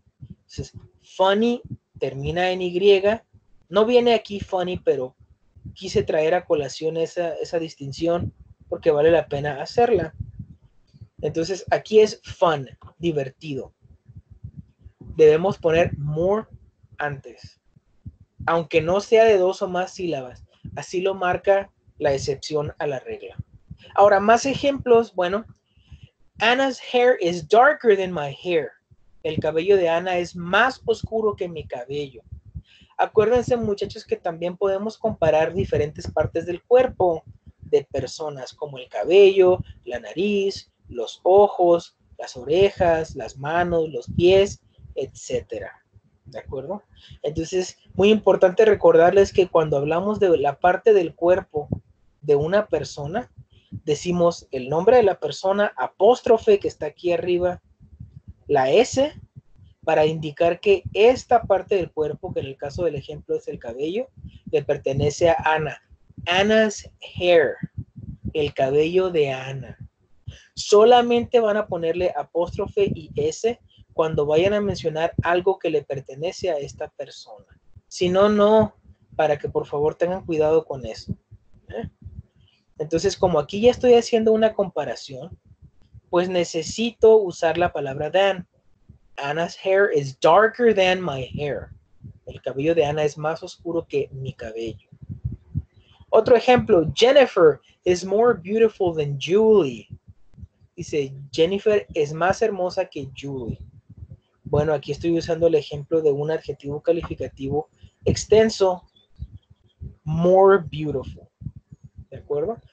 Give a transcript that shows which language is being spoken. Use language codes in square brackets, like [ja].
[es] Entonces, funny termina en Y. No viene aquí funny, pero quise traer a colación esa distinción porque vale la pena hacerla. Entonces, aquí es fun, divertido. Debemos poner more antes, aunque no sea de 2 o más sílabas. Así lo marca la excepción a la regla. Ahora, más ejemplos. [en] Bueno, Anna's hair is darker than my hair. [es] El cabello de Ana es más oscuro que mi cabello. Acuérdense, muchachos, que también podemos comparar diferentes partes del cuerpo de personas, como el cabello, la nariz, los ojos, las orejas, las manos, los pies, etcétera. ¿De acuerdo? Entonces, muy importante recordarles que cuando hablamos de la parte del cuerpo de una persona, decimos el nombre de la persona, apóstrofe que está aquí arriba, la S, para indicar que esta parte del cuerpo, que en el caso del ejemplo es el cabello, le pertenece a Ana. [en] Anna's hair, [es] el cabello de Ana. Solamente van a ponerle apóstrofe y S cuando vayan a mencionar algo que le pertenece a esta persona. Si no, no, para que por favor tengan cuidado con eso. Entonces, como aquí ya estoy haciendo una comparación, pues necesito usar la palabra than. [en] Anna's hair is darker than my hair. [es] El cabello de Ana es más oscuro que mi cabello. Otro ejemplo, [en] Jennifer is more beautiful than Julie. [es] Dice, Jennifer es más hermosa que Julie. Bueno, aquí estoy usando el ejemplo de un adjetivo calificativo extenso, more beautiful. ¿De acuerdo?